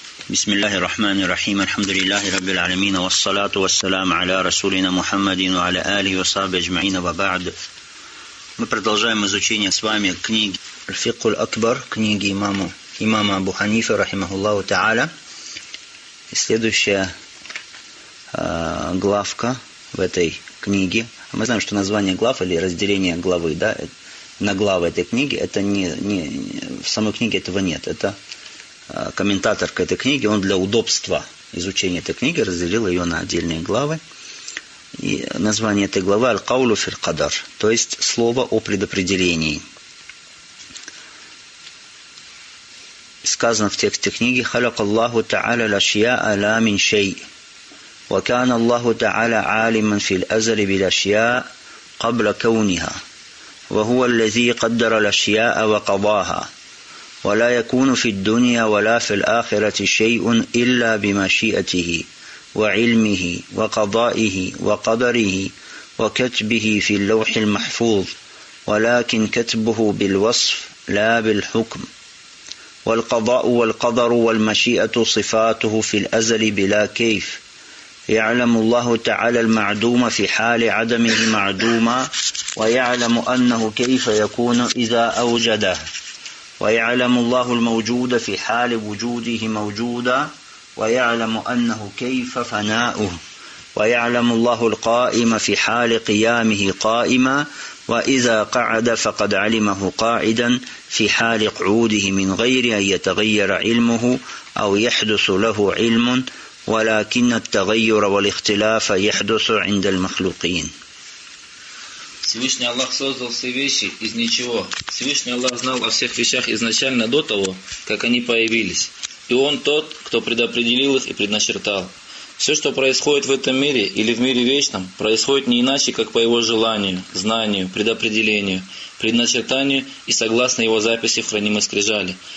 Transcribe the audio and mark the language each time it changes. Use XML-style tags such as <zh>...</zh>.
<ar>بسم الله الرحمن الرحيم الحمد لله رب العالمين والصلاة والسلام على رسولنا محمد وعلى آله وصحبه أجمعين وبعد.</ar> <ru>Мы продолжаем изучение с вами книги الفقه الأكبر, книги имама Абу Ханифы</ru> <ar>رحمه الله تعالى.</ar> <ru>Следующая главка в этой книге. Мы знаем, что название глав или разделение главы, да, на главы этой книги, это не в самой книге этого нет. Это комментатор к этой книге, он для удобства изучения этой книги разделил ее на отдельные главы. И название этой главы «Аль-Каулу фил-Кадар», то есть «Слово о предопределении». Сказано в тексте книги:</ru> <ar>«Халяк Аллаху та'аля ла-шья'а ла-мин шей, ва-кана Аллаху та'аля алиман фил-азали бил-ашья'а кабла кауниха, ва-хуа ал-лази каддара ла-шья'а ва-кабаха». ولا يكون في الدنيا ولا في الآخرة شيء إلا بمشيئته وعلمه وقضائه وقدره وكتبه في اللوح المحفوظ ولكن كتبه بالوصف لا بالحكم والقضاء والقدر والمشيئة صفاته في الأزل بلا كيف يعلم الله تعالى المعدوم في حال عدمه معدوما ويعلم أنه كيف يكون إذا أوجده ويعلم الله الموجود في حال وجوده موجودا ويعلم أنه كيف فناؤه ويعلم الله القائم في حال قيامه قائما وإذا قعد فقد علمه قاعدا في حال قعوده من غير أن يتغير علمه أو يحدث له علم ولكن التغير والاختلاف يحدث عند المخلوقين.</ar> <ru>Всевышний Аллах создал все вещи из ничего. Всевышний Аллах знал о всех вещах изначально до того, как они появились. И Он тот, кто предопределил их и предначертал. Все, что происходит в этом мире или в мире вечном, происходит не иначе, как по Его желанию, знанию, предопределению, предначертанию и согласно Его записи в хранимой скрижали.</ru>